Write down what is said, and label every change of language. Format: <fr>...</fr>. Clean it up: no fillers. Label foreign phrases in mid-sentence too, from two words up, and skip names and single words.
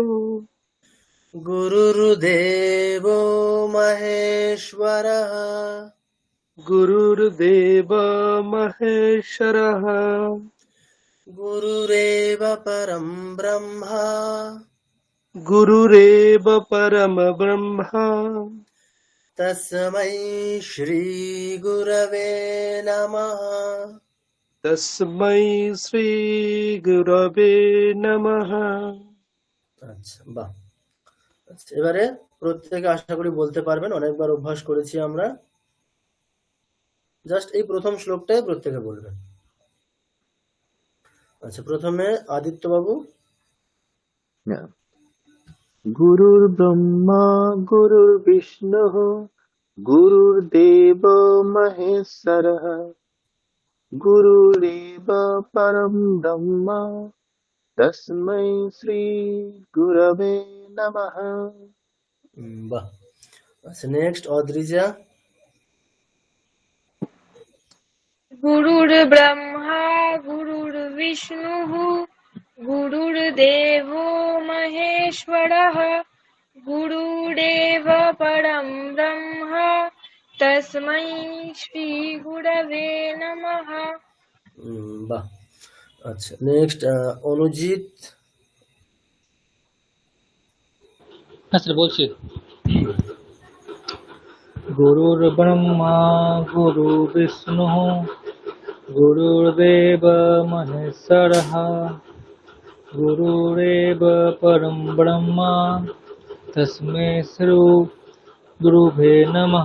<sa>গুরুর্দেব মহেশ্বরঃ গুরুর্দেব মহেশ্বরঃ গুরুরেব পরম ব্রহ্মা গুরুরেব পরম ব্রহ্মা তস্मै শ্রী গুরবে নমঃ। তস্मै শ্রী গুরবে নমঃ।</sa> <bn>আচ্ছা, বাহ। আচ্ছা, এবারে প্রত্যেকে আশা করি বলতে পারবেন, অনেকবার অভ্যাস করেছি আমরা। জাস্ট এই প্রথম শ্লোকটাই প্রত্যেকে বলবেন। আচ্ছা, প্রথমে আদিত্য বাবু।</bn> <sa>গুরুর ব্রহ্মা গুরুর বিষ্ণু গুরুর্দেব মহেশ্বরঃ গুরুরেব পরম ব্রহ্ম তস্मै শ্রী গুরবে নমঃ।</sa> <bn>বাহ। আচ্ছা, নেক্সট অদ্রিজা।</bn> <sa>गुरुर्ब्रह्मा गुरुर्विष्णुः गुरुर्देवो महेश्वरः गुरुरेव परं ब्रह्म तस्मै श्रीगुरवे नमः।</sa> <bn>বাহ। আচ্ছা, নেক্সট অনুজিৎ। হ্যাঁ স্যার বলছি।</bn> <sa>গুরুর ব্রহ্মা গুরু বিষ্ণু গুরুর্দেব মহেশ্বরঃ গুরুরেব পরম ব্রহ্মা তস্मै শ্রী গুরুভে নমঃ।</sa>